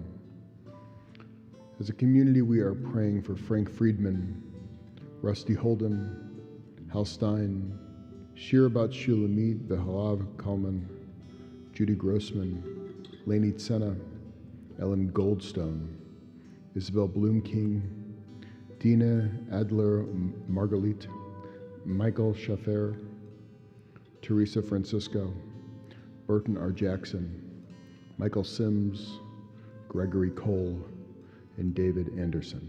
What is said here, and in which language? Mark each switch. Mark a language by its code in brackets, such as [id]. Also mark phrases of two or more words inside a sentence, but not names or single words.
[en] As a community, we are praying for Frank Friedman, Rusty Holden, Hal Stein, Shirabat Shulamit, Vehalav Kalman, Judy Grossman, Lainey Tsena, Ellen Goldstone, Isabel Bloomking, Dina Adler Margalit, Michael Schaffer, Teresa Francisco, Burton R. Jackson, Michael Sims, Gregory Cole, and David Anderson.